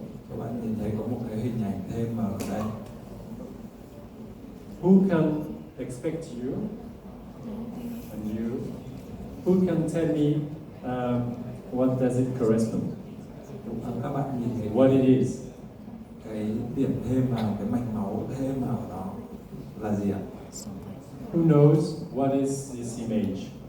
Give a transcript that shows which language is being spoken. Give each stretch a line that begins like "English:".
Vietnamese: Các bạn nhìn thấy có một cái hình ảnh thêm ở đây.
English: Who can expect you and you? Who can tell me what does it correspond?
Vietnamese: Các bạn nhìn thấy
English: What it is?
Vietnamese: cái điểm thêm vào, cái mạch máu thêm vào đó là gì ạ?
English: Who knows what is this image?